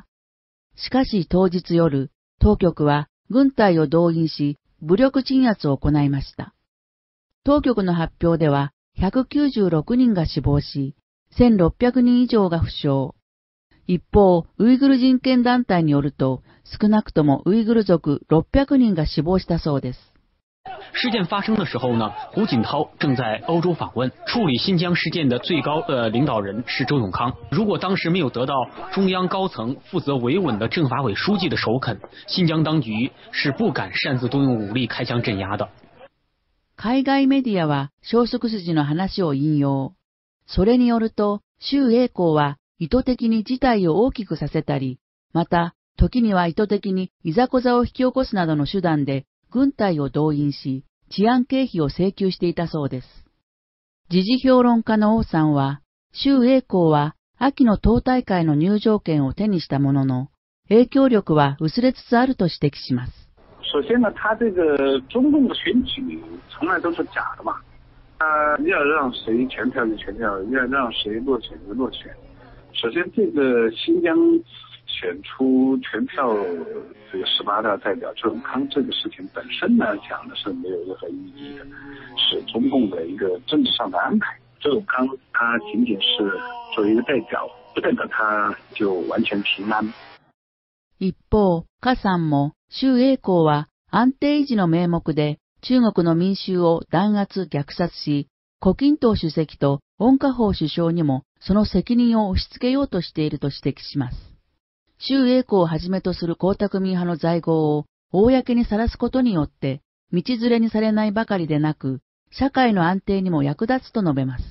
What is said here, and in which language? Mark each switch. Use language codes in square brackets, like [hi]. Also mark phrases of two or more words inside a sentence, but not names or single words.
[ja] しかし当日夜、当局は軍隊を動員し、武力鎮圧を行いました。当局の発表では、196人が死亡し、1600人以上が負傷。一方、ウイグル人権団体によると、少なくともウイグル族600人が死亡したそうです。 [zh] 事件发生的时候呢，胡锦涛正在欧洲访问，处理新疆事件的最高领导人是周永康。如果当时没有得到中央高层负责维稳的政法委书记的首肯，新疆当局是不敢擅自动用武力开枪镇压的。 [ja] 海外メディアは消息筋の話を引用。それによると、周永康は意図的に事態を大きくさせたり、また、時には意図的にいざこざを引き起こすなどの手段で軍隊を動員し、治安経費を請求していたそうです。時事評論家の王さんは、周永康は秋の党大会の入場券を手にしたものの、影響力は薄れつつあると指摘します。 [zh] 首先呢，他这个中共的选举从来都是假的嘛，要让谁全票就全票，要让谁落选就落选。首先，这个新疆选出全票这个18大代表周永康这个事情本身呢，讲的是没有任何意义的，是中共的一个政治上的安排。周永康他仅仅是作为一个代表，不代表他就完全平安。 [ja] 一方、柯さんも周永康は安定維持の名目で中国の民衆を弾圧虐殺し、胡錦涛主席と温家宝首相にもその責任を押し付けようとしていると指摘します。周永康をはじめとする江沢民派の在郷を公にさらすことによって、道連れにされないばかりでなく、社会の安定にも役立つと述べます。